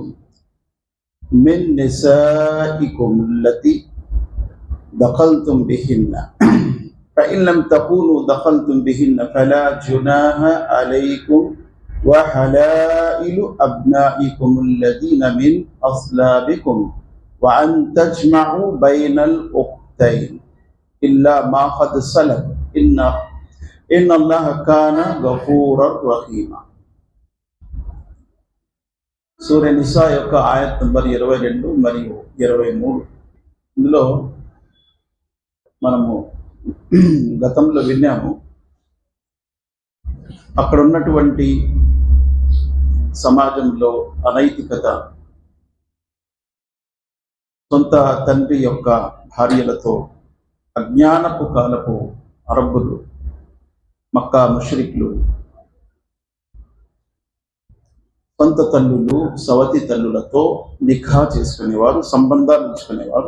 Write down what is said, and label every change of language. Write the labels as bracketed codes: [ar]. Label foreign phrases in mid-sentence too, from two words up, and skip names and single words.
[ar] من نسائكم التي دخلتم بهن فإن لم تكونوا دخلتم بهن فلا جناح عليكم وحلائل أبنائكم الذين من أصلابكم وأن تجمعوا بين الأختين إلا ما قد سلف إن الله كان غفورا رحيما. [te] సూర్య నిసా యొక్క ఆయత్ నంబర్ 22 మరియు 23. ఇందులో మనము గతంలో విన్నాము, అక్కడ ఉన్నటువంటి సమాజంలో అనైతికత, సొంత తండ్రి యొక్క భార్యలతో అజ్ఞానపు కాలపు అరబ్బులు, మక్కా ముష్రిక్లు, సొంత తల్లులు సవతి తల్లులతో నిఖా చేసుకునేవారు, సంబంధాలు ఉంచుకునేవారు.